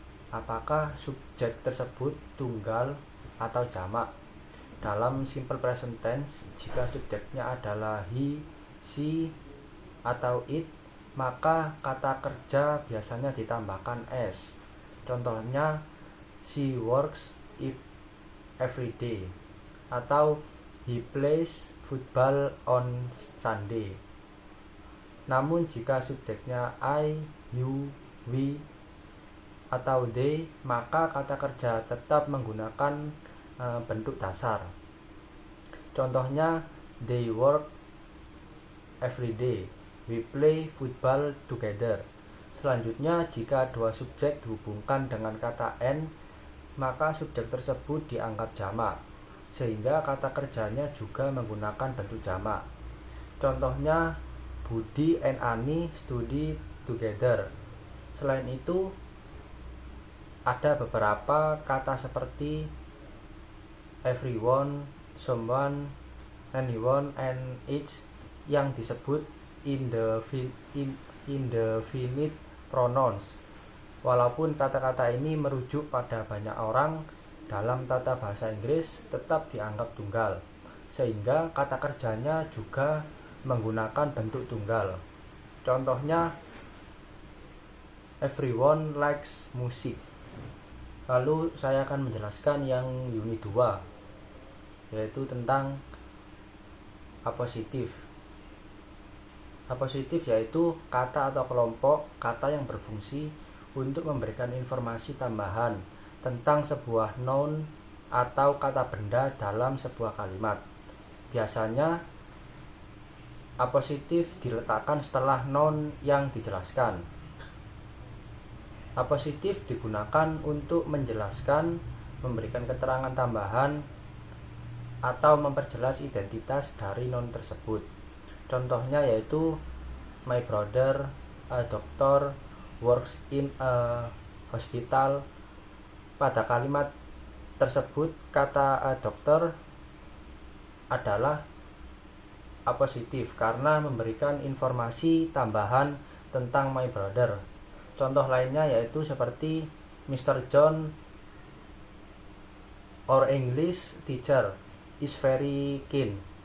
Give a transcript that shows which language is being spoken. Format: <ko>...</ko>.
<id>Apakah subjek tersebut tunggal atau jamak? Dalam simple present tense, jika subjeknya adalah he, she, atau it, maka kata kerja biasanya ditambahkan s.</id> <en>Contohnya, she works every day atau he plays football on Sunday.</en> <id>Namun jika subjeknya I, you, we, atau they, maka kata kerja tetap menggunakan bentuk dasar.</id> <en>Contohnya, they work every day, we play football together.</en> <id>Selanjutnya, jika dua subjek dihubungkan dengan kata n, maka subjek tersebut dianggap jamak, sehingga kata kerjanya juga menggunakan bentuk jamak.</id> <en>Contohnya, Budi and Ani study together.</en> <id>Selain itu, ada beberapa kata seperti everyone, someone, anyone, and each yang disebut indefinite pronouns. Walaupun kata-kata ini merujuk pada banyak orang, dalam tata bahasa Inggris tetap dianggap tunggal, sehingga kata kerjanya juga menggunakan bentuk tunggal.</id> <en>Contohnya, everyone likes music.</en> <id>Lalu saya akan menjelaskan yang unit 2, yaitu tentang apositif. Apositif yaitu kata atau kelompok kata yang berfungsi untuk memberikan informasi tambahan tentang sebuah noun atau kata benda dalam sebuah kalimat. Biasanya apositif diletakkan setelah noun yang dijelaskan. Apositif digunakan untuk menjelaskan, memberikan keterangan tambahan, atau memperjelas identitas dari noun tersebut.</id> <en>Contohnya yaitu my brother, a doctor, works in a hospital.</en> <id>Pada kalimat tersebut, kata a doctor adalah apositif karena memberikan informasi tambahan tentang my brother. Contoh lainnya yaitu seperti Mr.</id> <en>John, our English teacher, is very keen.</en>